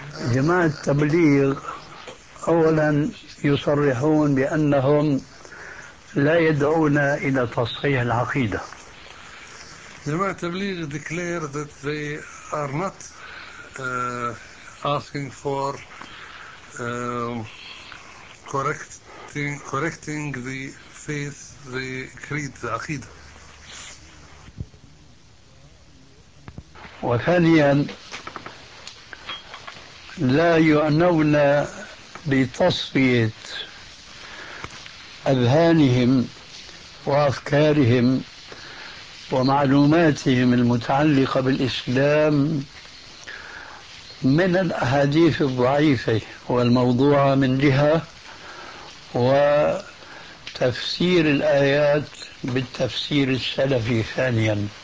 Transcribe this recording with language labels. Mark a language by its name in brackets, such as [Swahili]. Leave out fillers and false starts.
[Arabic] جماعة التبليغ أولا يصرحون بأنهم لا يدعون إلى تصحيح العقيدة. [English] جماعة التبليغ declare that they are not asking for correcting the faith, the creed, the عقيدة. [Arabic] وثانيا لا يعنون بتصفية أذهانهم وأفكارهم ومعلوماتهم المتعلقة بالإسلام من الأحاديث الضعيفة والموضوعة من جهة، وتفسير الآيات بالتفسير السلفي ثانيا.